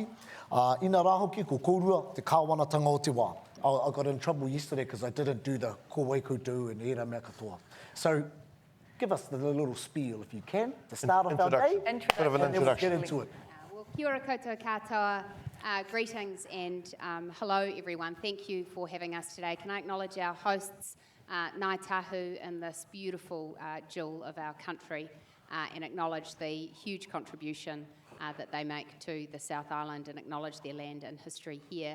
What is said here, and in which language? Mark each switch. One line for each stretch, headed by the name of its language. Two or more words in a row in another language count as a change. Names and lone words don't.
Māori: Ina rā hoki ko kōrua te kāwanatanga o te wā.
English: I got in trouble yesterday because I didn't do the
Māori: kōwei koutou
English: and
Māori: era mea katoa.
English: So give us the little spiel if you can, the start of our day. Bit of an and then we'll get introduction. into it. Well,
Māori: kia ora koutou katoa,
English: greetings and hello everyone. Thank you for having us today. Can I acknowledge our hosts, Ngāi Tahu, in this beautiful jewel of our country, and acknowledge the huge contribution that they make to the South Island and acknowledge their land and history here.